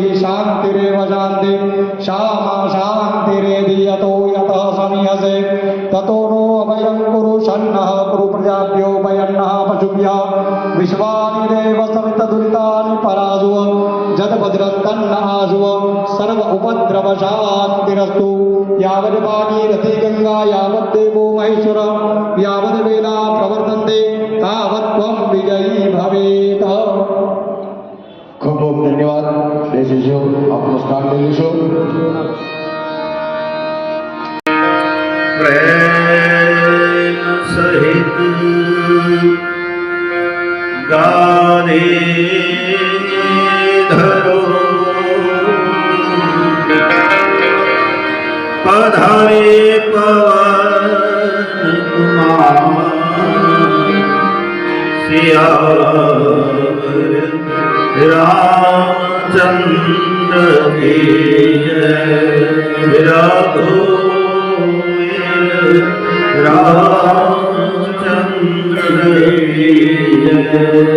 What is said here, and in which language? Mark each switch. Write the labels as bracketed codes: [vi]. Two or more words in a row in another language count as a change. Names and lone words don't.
[sa] शान्तिरेव शान्ति श्यामा शान्तिरेधि यतो यतः समीहसे ततो नो अभयं कुरु शन्नः कुरु प्रजाभ्यो भयन्नः पशुभ्यः विश्वानि देव सवितदुरितानि परासुव जदभद्रन्तन्न आसुव सर्व उपद्रव शान्तिरस्तु यावद् भागीरथी गंगा यावद् देवो महेश्वर यावद् वेदा प्रवर्तन्ते तावत् त्वं विजयी भवेत्। [gu] ખૂબ ખૂબ ધન્યવાદ. બેસીશું, આપનું સ્થાન લઈ લઈશું. [hi] प्रेम सहित गाने धरो पधारे पवन कुमार सियावर रामचंद्र की जय रामचंद्र की जय।